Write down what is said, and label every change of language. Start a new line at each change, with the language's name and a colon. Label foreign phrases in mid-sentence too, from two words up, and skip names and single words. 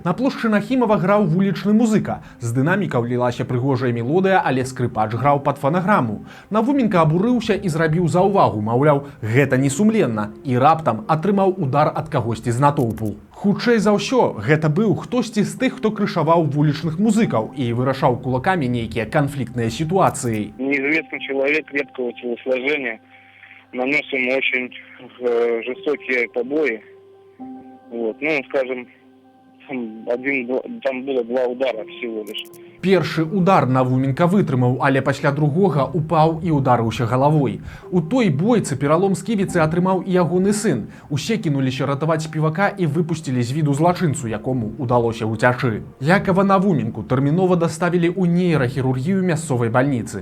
Belarusian: На плошчы Нахімава граў вулічны музыка. З дынамікаў лілася прыгожая мелодыя, але скрыпач граў пад фанаграму. Навуменка абурыўся і зрабіў заўвагу, маўляў, гэта несумленна, і раптам атрымаў удар ад кагосьці з натоўпу. Хутчэй за ўсё, гэта быў хтосьці з тых, хто крышаваў вулічных музыкаў і вырашаў кулакамі нейкія канфліктныя сітуацыі.
Russian: Неизвестный человек редкого телосложения нанес ему очень жестокие побои. Вот. Ну, скажем, там было 2 удара всего лишь.
Belarusian: Першы удар Навуменка вытрымаў, але пасля другога упаў і ударыўся галавой. У той бойцы пералом сківіцы атрымаў і ягоны сын. Усе кінуліся ратаваць спевака і выпусцілі з віду злачынцу, якому удалося ўцячы. Якава Навуменку тэрмінова даставілі ў нейрахірургію мясцовай бальніцы.